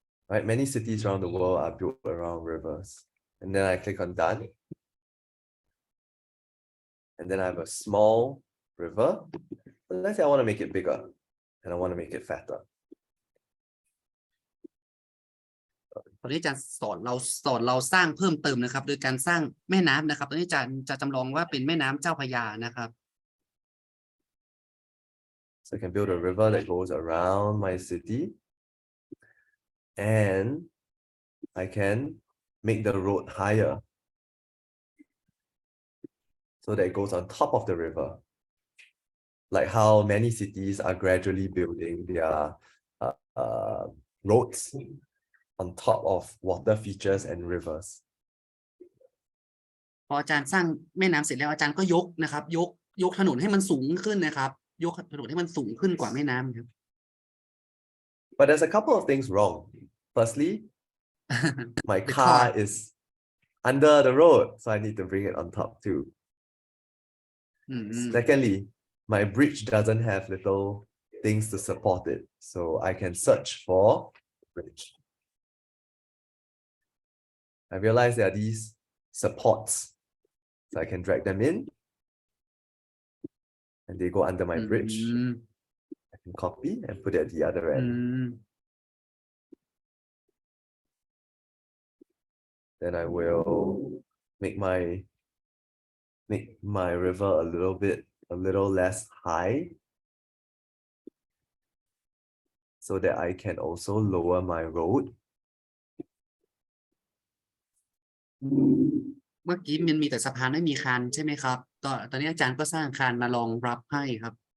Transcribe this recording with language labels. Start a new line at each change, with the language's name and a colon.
English: Right, many cities around the world are built around rivers. And then I click on done. And then I have a small river. Let's say I want to make it bigger and I want to make it fatter.
Thai: ตอนนี้อาจารย์สอนเราสร้างเพิ่มเติมนะครับโดยการสร้างแม่น้ำนะครับตอนนี้อาจารย์จะจำลองว่าเป็นแม่น้ำเจ้าพระยานะครับ
English: So I can build a river that goes around my city. And I can make the road higher so that it goes on top of the river. Like how many cities are gradually building their roads on top of water features and rivers.
Thai: พออาจารย์สร้างแม่น้ำเสร็จแล้วอาจารย์ก็ยกนะครับยกถนนให้มันสูงขึ้นนะครับยกถนนให้มันสูงขึ้นกว่าแม่น้ำครับ
English: But there's a couple of things wrong. Firstly, my The car car. is under the road, so I need to bring it on top too. Secondly, my bridge doesn't have little things to support it, so I can search for bridge. I realize there are these supports, so I can drag them in, and they go under my bridge. I can copy and put it at the other end. Then I will make my river a little less high, so that I can also lower my road.
Thai: เมื่อกี้มันมีแต่สะพานไม่มีคานใช่ไหมครับตอนนี้อาจารย์ก็สร้างคานมารองรับให้ครับ